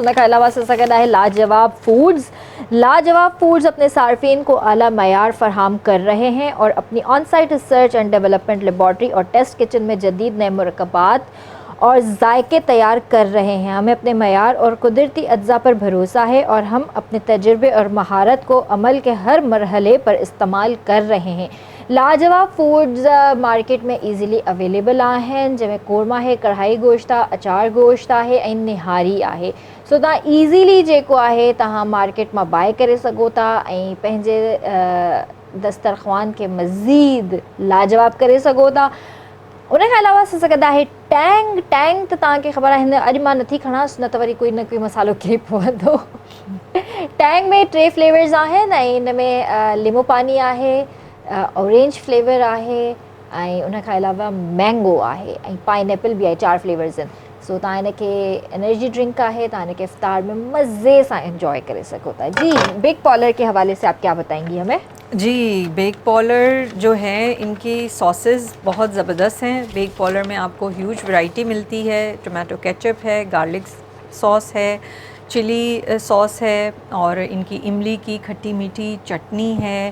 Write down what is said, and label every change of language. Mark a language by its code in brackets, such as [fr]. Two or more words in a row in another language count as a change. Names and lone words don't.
[ur] ان کے علاوہ سکتا ہے لاجواب فوڈز۔ لاجواب فوڈز اپنے صارفین کو اعلیٰ معیار فراہم کر رہے ہیں اور اپنی [en] on site research and development laboratory [ur] اور [en] test kitchen [ur] میں جدید نئے مرکبات اور ذائقے تیار کر رہے ہیں. ہمیں اپنے معیار اور قدرتی اجزا پر بھروسہ ہے اور ہم اپنے تجربے اور مہارت کو عمل کے ہر مرحلے پر استعمال کر رہے ہیں. [sd] लाजवाब फूड्स मार्केट में [en] easily available [sd] आहिनि, जंहिंमें कोरमा है, कढ़ाई गोश्त आहे, अचार गोश्त आहे ऐं निहारी आहे। सो तव्हां ईज़ीली जेको आहे तव्हां मार्केट मां बाय करे सघो था ऐं पंहिंजे दस्तरख़्वान के मज़ीद लाजवाब करे सघो था। उनखे अलावा असां सघंदा आहे टैंग। टैंग त तव्हांखे ख़बर आहे, हिन अॼु मां नथी खणांसि, न त वरी कोई न कोई मसालो किरी पवंदो। टैंग में 3 फ्लेवर्स आहिनि ऐं हिन में लीमो पानी आहे, [en] orange flavour [sd] आहे ऐं उनखां अलावा मैंगो आहे ऐं पाइनएप्पल भी आहे। 4 फ्लेवर्स आहिनि। सो तव्हां हिनखे [en] energy drink [sd] आहे, तव्हां हिनखे इफ्तार में मज़े सां एंजॉय करे सघो था। [ur] جی، بگ پولر کے حوالے سے آپ کیا بتائیں گی ہمیں? جی، بیک پولر جو ہے ان کی ساسز بہت زبردست ہیں. بیک پولر میں آپ کو [en] huge variety [ur] ملتی ہے. [en] tomato ketchup [ur] ہے, [en] garlic sauce [ur] ہے, [en] chilli sauce [ur] ہے اور ان کی املی کی کھٹی میٹھی چٹنی ہے.